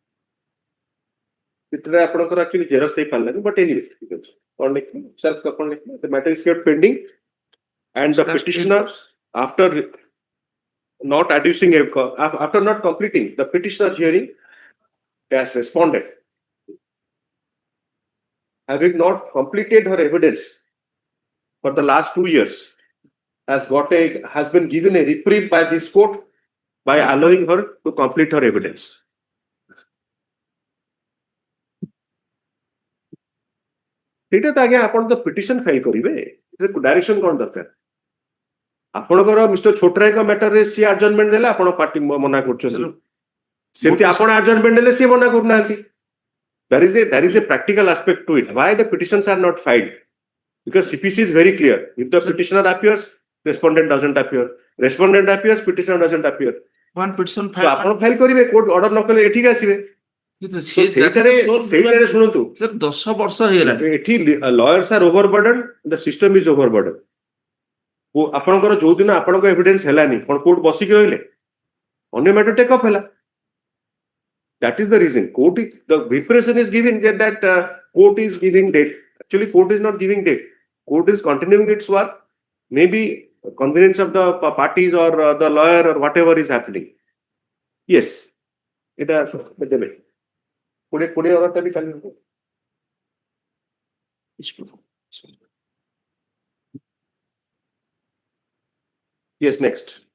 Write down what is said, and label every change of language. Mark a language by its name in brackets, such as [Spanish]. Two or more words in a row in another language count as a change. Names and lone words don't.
[English] Actually, but anyway, the matter is kept pending, and the petitioner, after not adducing after not completing the petitioner hearing, has responded. Having not completed her evidence for the last 2 years, has been given a reprieve by this court by allowing her to complete her evidence. [Odia] ସେଇଟା ତ ଆଜ୍ଞା ଆପଣ ତ ପିଟିସନ ଫାଇଲ କରିବେ, ଡାଇରେକ୍ସନ କଣ ଦରକାର? ଆପଣଙ୍କର ମିଷ୍ଟର ଛୋଟରାୟଙ୍କ ମ୍ୟାଟରରେ ସିଏ ଆଡଜର୍ନମେଣ୍ଟ ଦେଲେ ଆପଣ ପାର୍ଟି ମନା କରୁଛନ୍ତି, ସେମିତି ଆପଣ ଆଡଜର୍ନମେଣ୍ଟ ଦେଲେ ସିଏ ମନା କରୁନାହାନ୍ତି. [English] There is a practical aspect to it. Why the petitions are not filed? Because CPC is very clear. If the petitioner appears, respondent doesn't appear. Respondent appears, petitioner doesn't appear. One petition [Odia] So ଆପଣ ଫାଇଲ କରିବେ, କୋର୍ଟ ଅର୍ଡର ନ କଲେ ଏଠିକି ଆସିବେ. ସେଇଟାରେ ଶୁଣନ୍ତୁ, Sir, 10 ବର୍ଷ ହେଇଗଲାଣି. [English] ଏଠି lawyers are overburdened, the system is overburdened. [Odia] ଆପଣଙ୍କର ଯୋଉ ଦିନ ଆପଣଙ୍କ ଏଭିଡେନ୍ସ ହେଲାନି, କଣ କୋର୍ଟ ବସିକି ରହିଲେ? [English] ଅନ୍ୟ matter take off ହେଲା. That is the reason. The impression is given that court is giving date. Actually, court is not giving date. Court is continuing its work. Maybe convenience of the parties or the lawyer or whatever is happening. Yes. Yes, next.